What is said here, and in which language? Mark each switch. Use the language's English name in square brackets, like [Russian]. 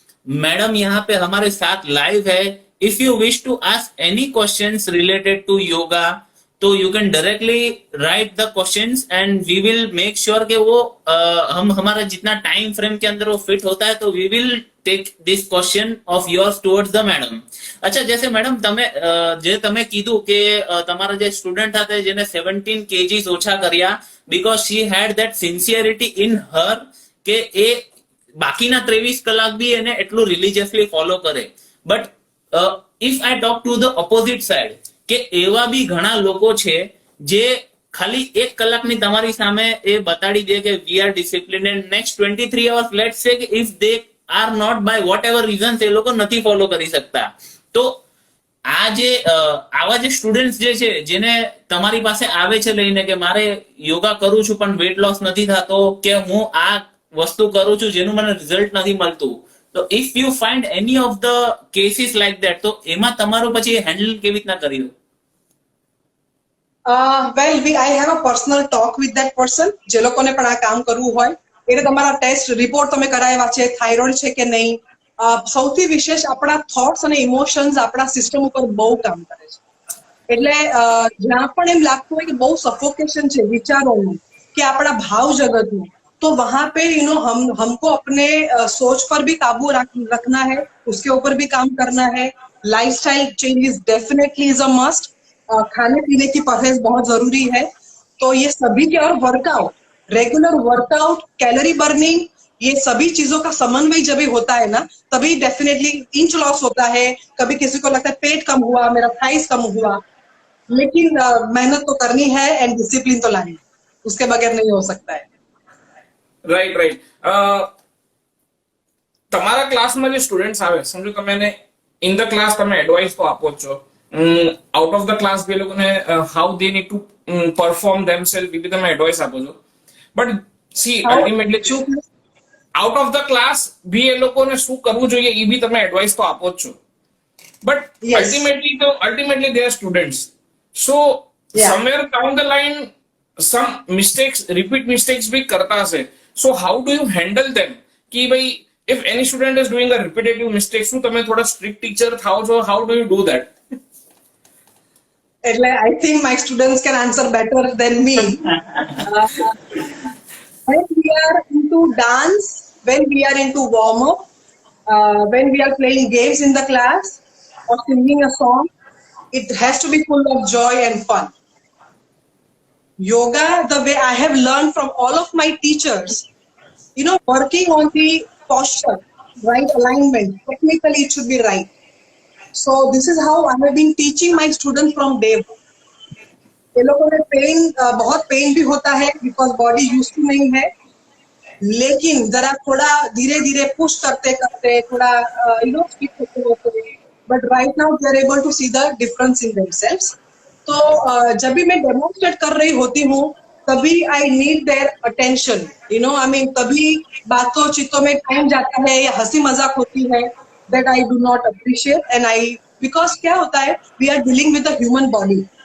[Hindi] Madam यहाँ पे हमारे साथ लाइव है. [English] if you wish to ask any questions related to yoga, तो you can directly write the questions and we will make sure [Hindi] कि वो हम हमारा जितना टाइम फ्रेम के अंदर वो फिट होता है, [English] तो we will take this question of yours towards the madam. [Gujarati] अच्छा, जैसे मैडम તમે કીધું કે તમારા જે સ્ટુડન્ટ હતા જેને 17 kgs ઓછા કર્યા [English] because she had that sincerity in her [Gujarati] કે એ બાકીના 23 કલાક બી એને એટલું રિલિજિયસલી ફોલો કરે. [English] but if I talk to the opposite side, [Gujarati] કે એવા બી ઘણા લોકો છે જે ખાલી 1 કલાકની તમારી સામે એ બતાડી દે કે [English] we are disciplined and next 23 hours let's say if they are not by whatever reasons [Gujarati] એ લોકો નથી ફોલો કરી શકતા. તો આ જે આવા જે સ્ટુડન્ટ્સ જે છે જેને તમારી પાસે આવે છે લઈને કે મારે યોગા કરું છું પણ વેટ લોસ નથી થતો, કે હું આ વસ્તુ કરું છું જેનું મને રિઝલ્ટ નથી મળતું, તો [English] if you find any of the cases like that, [Gujarati] તો એમાં તમારું પછી હેન્ડલ કેવી રીતના કર્યું? [English] Well I have a personal talk with that person. [Gujarati] જે લોકોને પણ આ કામ કરવું હોય એટલે તમારા ટેસ્ટ રિપોર્ટ તમે કરાવ્યા છે, થાઇરોઇડ છે કે નહીં. સૌથી વિશેષ આપણા થોટ્સ અને ઇમોશન્સ આપણા સિસ્ટમ ઉપર બહુ કામ કરે છે. એટલે જ્યાં પણ એમ લાગતું હોય કે બહુ સફોકેશન છે વિચારોનું કે આપણા ભાવ જગતનું, [Hindi] तो वहां पे हमको अपने सोच पर भी काबू रखना है, उसके ऊपर भी काम करना है. [English] Lifestyle change is definitely is a must. [Hindi] खाने पीने की परहेज बहुत जरूरी है. तो ये सभी के, और workout, regular workout, calorie burning, ये सभी चीजों का समन्वय जब भी होता है ना, तभी डेफिनेटली इंच लॉस होता है. कभी किसी को लगता है पेट कम हुआ, मेरा थाइस कम हुआ, लेकिन मेहनत तो करनी है एंड डिसिप्लिन तो लानी है, उसके बगैर नहीं हो सकता है. [Gujarati] રાઈટ રાઈટ તમારા ક્લાસમાં જે સ્ટુડન્ટ્સ આવે સમજો તમે ઇન ધ ક્લાસ તમે એડવાઇસ તો આપો જ છો આઉટ ઓફ ધ ક્લાસ બી એ લોકોને [English] how they need to perform themselves [Gujarati] એ બી તમે એડવાઇસ આપો છો but she ultimately out of the class બી એ લોકોને શું કરવું જોઈએ એ બી તમે એડવાઇસ તો આપો જ છો but [English] Yes. Ultimately they are students so Yeah. Somewhere down the line some mistakes repeat mistakes भी करता हશે so how do you handle them [Hindi] कि भाई [English] if any student is doing a repetitive mistake [Gujarati] શું તમે થોડા [English] strict teacher થાઓ છો how do you do that એટલે I think my students can answer better than me. When we are into dance, when we are into warm up, when we are playing games in the class or singing a song, it has to be full of joy and fun. Yoga, the way I have learned from all of my teachers, working on the posture, right alignment, technically it should be right. So this is how I have been teaching my students from day one. [Hindi] ये लोगों में pen बहुत pen भी होता है because body use to नहीं है, लेकिन जरा थोड़ा धीरे धीरे पुश करते करते थोड़ा स्किप होते होते [English] But right now they are able to see the difference in themselves. [Hindi] तो जब भी मैं डेमोन्स्ट्रेट कर रही होती हूँ तभी [English] I need their attention, [Hindi] I mean तभी बातों चित्तों में टाइम जाता है या हंसी मजाक होती है [English] that I do not appreciate [Hindi] and I because क्या होता है [English] We are dealing with the human body.